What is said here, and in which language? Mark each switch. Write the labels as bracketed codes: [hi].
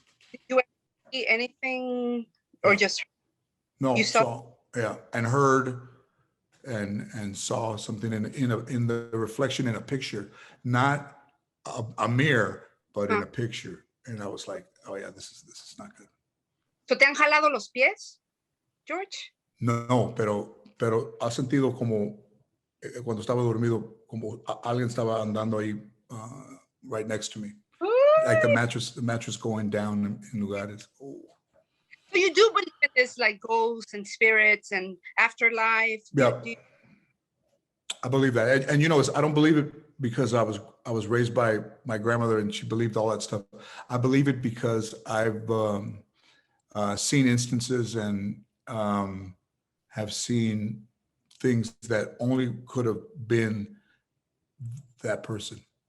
[en] Did you see anything, or just no? You saw? Yeah, and heard and saw something in the reflection in a picture, not a mirror, but in a picture, and I was like, oh yeah, this is not good. [es] So te han jalado los pies, George? No, pero has sentido como cuando estaba dormido, como alguien estaba andando ahí [en] right next to me, like the mattress going down [es] in lugares. Oh. [en] So you do believe in this, like ghosts and spirits and afterlife? Yeah, I believe that, and I don't believe it because I was raised by my grandmother, and she believed all that stuff. I believe it because I've seen instances, and have seen things that only could have been that person.